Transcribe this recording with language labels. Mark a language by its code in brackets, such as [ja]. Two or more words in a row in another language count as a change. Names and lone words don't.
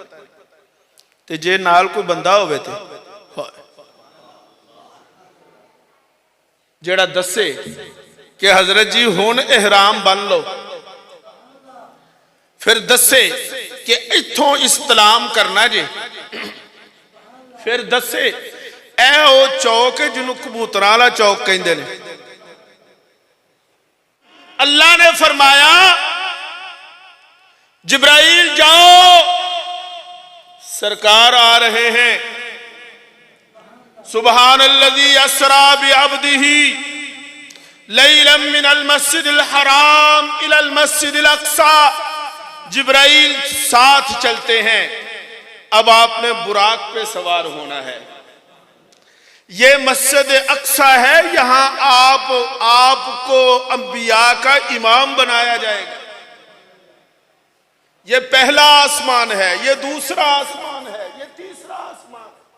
[pa] تے جے نال کوئی بندہ ہووے تے جیڑا دسے کہ حضرت جی ہن احرام بن لو، فیر دسے کہ ایتھوں استلام کرنا جے، فیر دسے اے او چوک ہے جنہوں کبوتراں والا چوک کہندے نے. [ur] اللہ نے فرمایا، جبرائیل جاؤ، سرکار آ رہے ہیں. [ar] سبحان الذي أسرى بعبده ليلا من المسجد الحرام إلى المسجد الأقصى. [ur] جبرائیل ساتھ چلتے ہیں. اب آپ نے براق پہ سوار ہونا ہے. یہ مسجد اقصیٰ ہے، یہاں آپ کو انبیاء کا امام بنایا جائے گا. یہ پہلا آسمان ہے، یہ دوسرا آسمان ہے، یہ تیسرا آسمان.